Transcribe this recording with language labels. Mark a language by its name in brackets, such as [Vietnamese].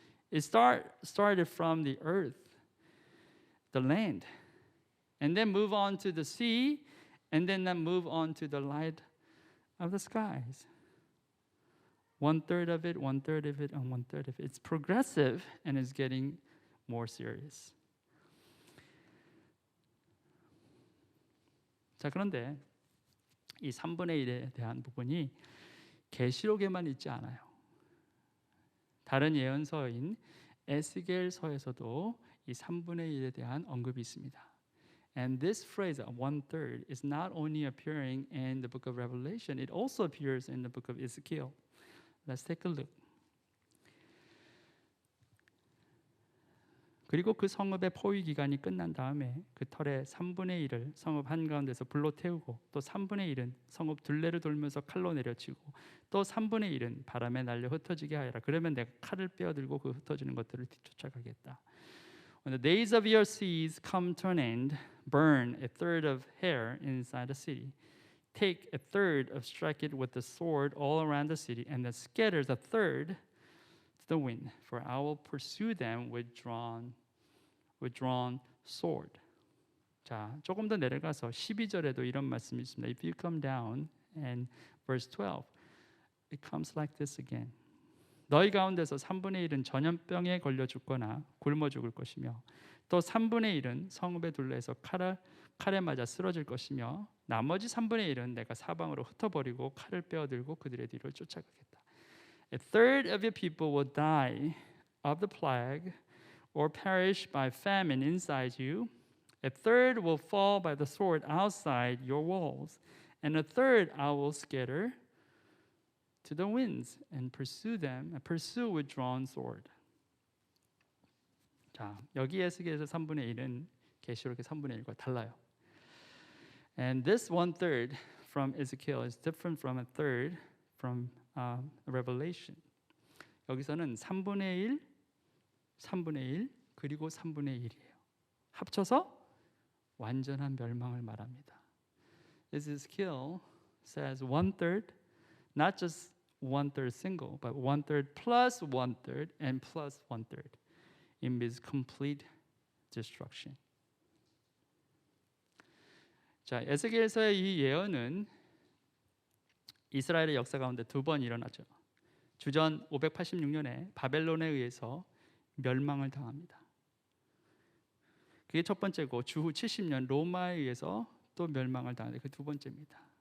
[English] It started from the earth, the land, and then move on to the sea, and then move on to the light of the skies. 1/3 of it, 1/3 of it, and 1/3 of it. It's progressive and it's getting more serious. [Korean] 자, 그런데 이 3분의 1에 대한 부분이 계시록에만 있지 않아요. 다른 예언서인 에스겔서에서도 이 3분의 1에 대한 언급이 있습니다. [English] And this phrase, 1/3, is not only appearing in the book of Revelation, it also appears in the book of Ezekiel. Let's take a look. [Korean] 그리고 그 성읍의 포위 기간이 끝난 다음에 그 털의 3분의 1을 성읍 한가운데서 불로 태우고 또 3분의 1은 성읍 둘레를 돌면서 칼로 내려치고 또 3분의 1은 바람에 날려 흩어지게 하여라. 그러면 내가 칼을 빼어들고 그 흩어지는 것들을 뒤쫓아가겠다. [English] When the days of your siege come to an end, burn 1/3 of hair inside the city. Take 1/3 of strike it with the sword all around the city, and then scatter 1/3 to the wind. For I will pursue them with drawn sword. [Korean] 자, 조금 더 내려가서 12절에도 이런 말씀이 있습니다. [English] If you come down and verse 12, it comes like this again. [Korean] 너희 가운데서 3분의 1은 전염병에 걸려 죽거나 굶어 죽을 것이며 또 3분의 1은 성읍의 둘레에서 칼에 맞아 쓰러질 것이며 나머지 3분의 1은 내가 사방으로 흩어버리고 칼을 빼어들고 그들의 뒤를 쫓아가겠다. [English] 1/3 of your people will die of the plague or perish by famine inside you. 1/3 will fall by the sword outside your walls, and 1/3 I will scatter to the winds and pursue with drawn sword. [Korean] 자, 여기 에스겔에서 3분의 1은 계시록의 3분의 1과 달라요. [English] And this 1/3 from Ezekiel is different from 1/3 from Revelation. [Korean] 여기서는 3분의 1, 3분의 1 그리고 3분의 1이에요. 합쳐서 완전한 멸망을 말합니다. [English] Ezekiel says 1/3, not just 1/3 single, but 1/3 plus 1/3 and plus 1/3. It means complete destruction. [Korean] 자, 에스겔서의 이 예언은 이스라엘의 역사 가운데 두 번 일어나죠. 주전 586년에 바벨론에 의해서 멸망을 당합니다. 그게 첫 번째고 주후 70년 로마에 의해서 또 멸망을 당하는 그 두 번째입니다.